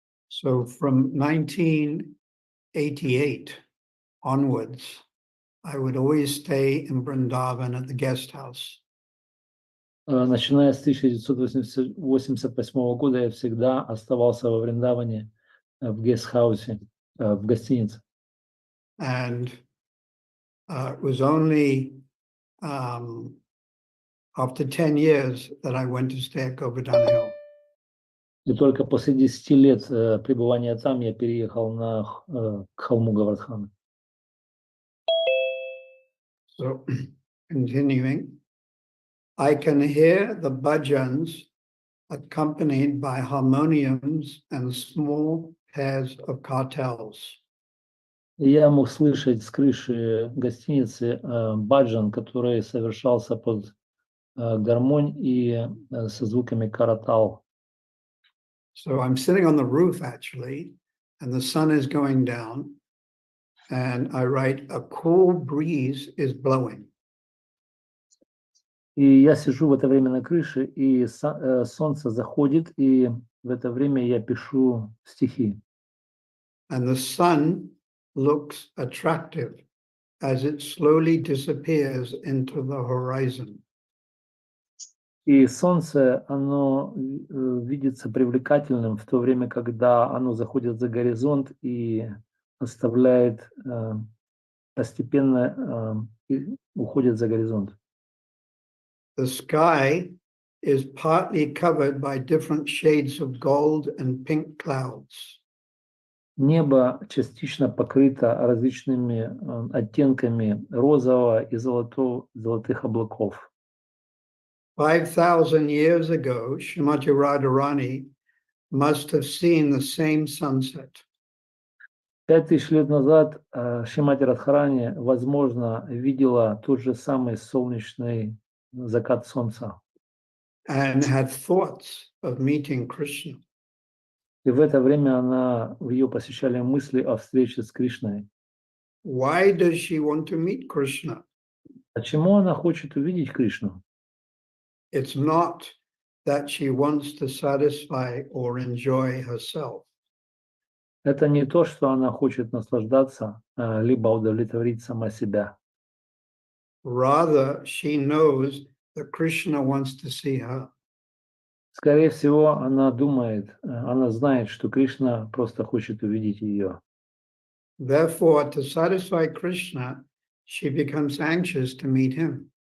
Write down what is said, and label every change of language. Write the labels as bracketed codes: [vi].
[en] So from 1988 onwards, I would always stay in Vrindavan at the guest house. [ru] Начиная с 1988 года я всегда оставался во Вриндаване в гестхаусе, в гостинице. [en] And it was only after 10 years that I went to stay at Govardhan Hill. [ru] И только после 10 лет пребывания там я переехал к холму Гавардхана. [en] So, continuing, I can hear the bhajans accompanied by harmoniums and small pairs of kartals. [ru] Я мог слышать с крыши гостиницы баджан, который совершался под гармонь и со звуками каратал. [en] So I'm sitting on the roof actually, and the sun is going down, and I write, a cool breeze is blowing. [ru] И я сижу в это время на крыше, и солнце заходит, и в это время я пишу стихи. [en] And the sun looks attractive as it slowly disappears into the horizon. [ru] И солнце, оно видится привлекательным в то время, когда оно заходит за горизонт и оставляет постепенно, уходит за горизонт. [en] The sky is partly covered by different shades of gold and pink clouds. [ru] Небо частично покрыто различными оттенками розового и золотых облаков. [en] 5,000 years ago, Srimati Radharani must have seen the same sunset. [ru] 5000 лет назад Шримати Радхарани, возможно, видела тот же самый солнечный закат солнца. [en] And had thoughts of meeting Krishna. [ru] И в это время ее посещали мысли о встрече с Кришной. [en] Why does she want to meet Krishna? [ru] Почему она хочет увидеть Кришну? [en] It's not that she wants to satisfy or enjoy herself. [ru] Это не то, что она хочет наслаждаться, либо удовлетворить сама себя. [en] Rather, she knows that Krishna wants to see her. [ru] Скорее всего, она знает, что Кришна просто хочет увидеть ее. [en] Therefore, to satisfy Krishna, she becomes anxious to meet him.